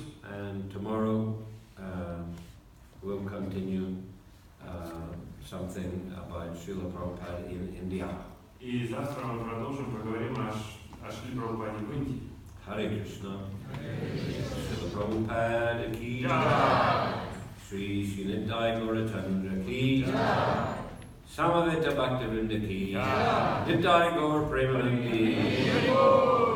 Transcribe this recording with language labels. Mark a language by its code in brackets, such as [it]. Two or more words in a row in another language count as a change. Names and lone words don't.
[en] And tomorrow we'll continue something about Srila Prabhupada in India. [ru] И завтра мы продолжим, поговорим о Шриле Прабхупаде в Индии. [hi] हरे कृष्ण. श्रील प्रभुपाद की श्री श्रीनिधि गौरचन्द्र की समवेत भक्तिविनोद की निताई गौर प्रेमानन्दी.